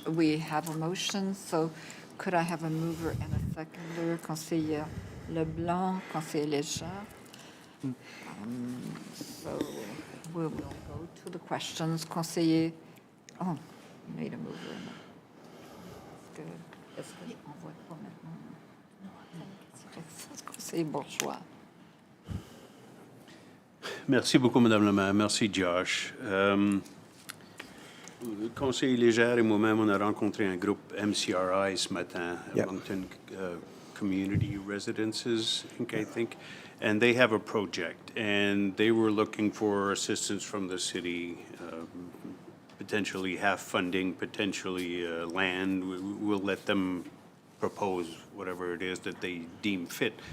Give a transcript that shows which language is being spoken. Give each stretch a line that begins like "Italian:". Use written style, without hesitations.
English: We have a motion, so could I have a mover and a seconder?
French: Conseiller Leblanc, Conseiller Léger.
English: So we will go to the questions. Conseiller, oh, you made a mover.
French: Est-ce que je envoie pas maintenant? Conseiller Bourgeois. Merci beaucoup, Madame la maire. Merci, Josh. Le conseiller Légère et moi-même, on a rencontré un groupe MCRI ce matin,
English: Yep. Moncton Community Residences, I think, and they have a project, and they were looking for assistance from the city, potentially half funding, potentially land. We'll let them propose whatever it is that they deem fit.